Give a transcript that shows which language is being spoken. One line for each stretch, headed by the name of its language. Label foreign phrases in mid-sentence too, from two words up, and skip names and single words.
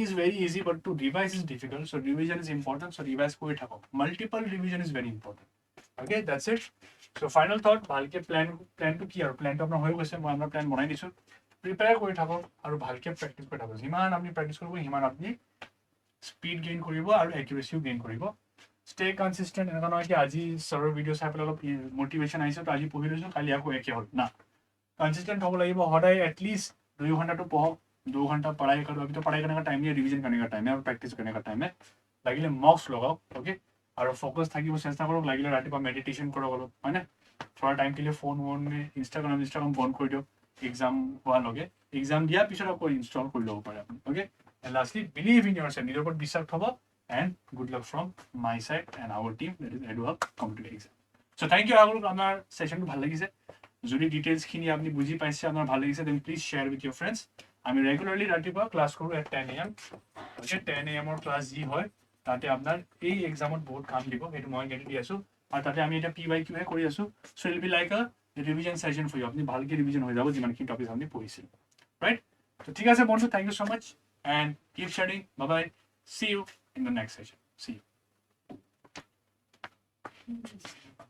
English: is very easy but to revise is difficult so revision is important
Assamese: চ' ৰিভাইজ কৰি থাকক
English: multiple revision is very important okay that's it so final thought
Assamese: ভালকৈ প্লেনটো কি আৰু প্লেনটো আপোনাৰ হৈ গৈছে মই আপোনাৰ প্লেন বনাই দিছোঁ প্ৰিপেয়াৰ কৰি থাকক আৰু ভালকৈ প্ৰেক্টিছ কৰি থাকক যিমান আপুনি প্ৰেক্টিছ কৰিব সিমান আপুনি
English: speed gain
Assamese: কৰিব আৰু একিউৰেচিও গেইন কৰিব
English: stay consistent
Assamese: এনেকুৱা নহয় কি আজি ছাৰৰ ভিডিঅ' চাই পেলাই অলপ মটিভেশ্যন আহিছে তো আজি পঢ়ি লৈছোঁ কালি আকৌ একে হ'ল না
Hindi: कंसिस्टेंट हो
Assamese: লাগিব সদায়
Hindi: एटलीस्ट 2 घंटा तो पढ़ो 2 घंटा पढ़ाई करो अभी तो पढ़ाई करने का टाइम नहीं है रिवीजन करने का टाइम है और प्रैक्टिस करने का टाइम है
Assamese: লাগিলে মক্স লগাও
Hindi: ओके और फोकस
Assamese: থাকিব চেষ্টা কৰক লাগিলে ৰাতিপুৱা মেডিটেশ্যন কৰক অলপ হয় না
Hindi: थोड़ा टाइम के लिए फोन में इंस्टाग्राम बंद कर दियो
Assamese: एग्जाम হোৱা লগে
Hindi: एग्जाम दिया
Assamese: পিছত আকৌ ইনষ্টল কৰি ল'ব পাৰে আপুনি
English: okay and lastly believe in yourself
Assamese: নিজৰ ওপৰত বিশ্বাস থব
English: and good luck from my side and our team that is Eduhub competitive exam so thank you
Assamese: আগৰ আমাৰ সেশনটো ভাল লাগিছে যদি ডিটেইলছখিনি আপুনি বুজি পাইছে আপোনাৰ ভাল লাগিছে
English: then please share with your friends
Assamese: আমি ৰেগুলাৰলি ৰাতিপুৱা ক্লাছ কৰোঁ
English: at 10 AM
Assamese: ওকে 10 AM ক্লাছ যি হয় তাতে আপোনাৰ এই এক্সামত বহুত কাম দিব সেইটো মই গেৰেণ্টি দি আছোঁ আৰু তাতে আমি এটা PYQ হে কৰি আছোঁ
English: so it will be like a revision session for you
Assamese: আপুনি ভালকৈ ৰিভিজন হৈ যাব যিমানখিনি টপিক আপুনি পঢ়িছিল ৰাইট তো ঠিক আছে বন্ধু
English: thank you so much and keep sharing bye bye see you in the next session see you